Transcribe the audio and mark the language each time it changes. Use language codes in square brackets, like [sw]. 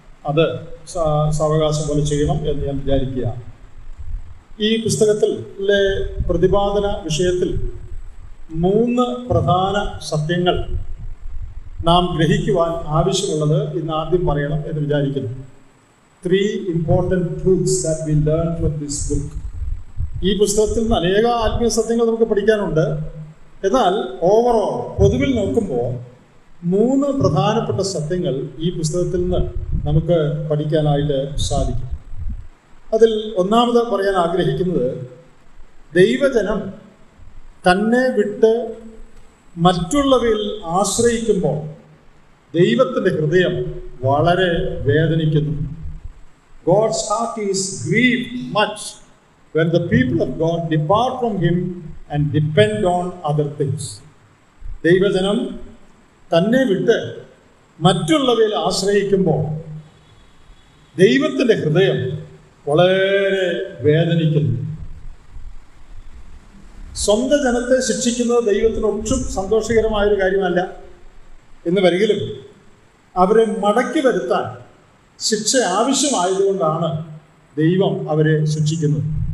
[ml] അത് സാവകാശം പോലെ ചെയ്യണം എന്ന് ഞാൻ വിചാരിക്കുക. ഈ പുസ്തകത്തിലെ പ്രതിപാദന വിഷയത്തിൽ 3 പ്രധാന സത്യങ്ങൾ നാം ഗ്രഹിക്കുവാൻ ആവശ്യമുള്ളത് ഇന്ന് ആദ്യം പറയണം എന്ന് വിചാരിക്കുന്നു. [en] 3 important truths that we learn from this book. [ml] ഈ പുസ്തകത്തിൽ നിന്ന് അനേക ആത്മീയ സത്യങ്ങൾ നമുക്ക് പഠിക്കാനുണ്ട്. എന്നാൽ ഓവറോൾ പൊതുവിൽ നോക്കുമ്പോൾ 3 പ്രധാനപ്പെട്ട സത്യങ്ങൾ ഈ പുസ്തകത്തിൽ നിന്ന് നമുക്ക് പഠിക്കാനായിട്ട് സാധിക്കും. അതിൽ ഒന്നാമത് പറയാൻ ആഗ്രഹിക്കുന്നത്, ദൈവജനം തന്നെ വിട്ട് മറ്റുള്ളവയിൽ ആശ്രയിക്കുമ്പോൾ ദൈവത്തിൻ്റെ ഹൃദയം വളരെ വേദനിക്കുന്നു. [en] God's heart is grieved much when the people of God depart from Him and depend on other things. [ml] ദൈവജനം തന്നെ വിട്ട് മറ്റുള്ളവയിൽ ആശ്രയിക്കുമ്പോൾ ദൈവത്തിൻ്റെ ഹൃദയം വളരെ വേദനിക്കുന്നു. സ്വന്തം ജനത്തെ ശിക്ഷിക്കുന്നത് ദൈവത്തിന് ഒട്ടും സന്തോഷകരമായൊരു കാര്യമല്ല എന്ന് വരികിലും അവരെ മടക്കി വരുത്താൻ ശിക്ഷ ആവശ്യമായതുകൊണ്ടാണ് ദൈവം അവരെ ശിക്ഷിക്കുന്നത്.